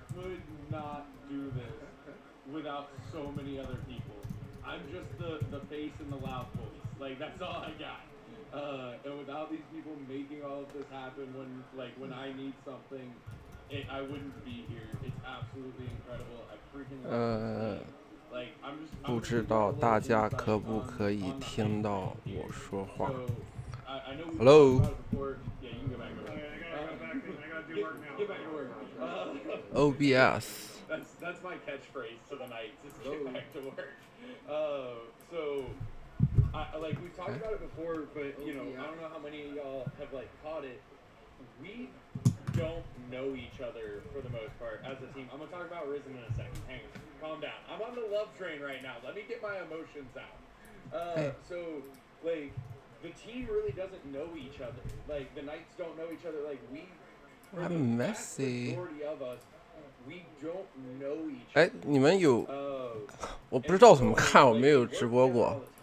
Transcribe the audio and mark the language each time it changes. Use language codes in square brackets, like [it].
[en] could not do this without so many other people. I'm just the face and the loud voice. Like, that's all I got. And without these people making all of this happen when I need something, I wouldn't be here. It's absolutely incredible. I freaking love it. Like, I'm just [zh] 不知道大家可不可以听到我说话 [en] So, I know we Hello? talked about it before. Yeah, you can go back to work. Okay, I gotta go back. I gotta do work now. Get back to work. OBS That's my catchphrase to the night. Just get back to work. So, like we've talked about it before, but you know, I don't know how many of y'all have like caught it. We don't know each other for the most part as a team. I'm gonna talk about Risen in a second. Hang on, calm down. I'm on the love train right now. Let me get my emotions out. Hey. So, like, the team really doesn't know each other. Like, the Knights don't know each other. Like, we, for the I'm vast messy. majority of us, we don't know each 哎 other.， [zh] 你们有 Uh, 我不知道怎么看，我没有直播过。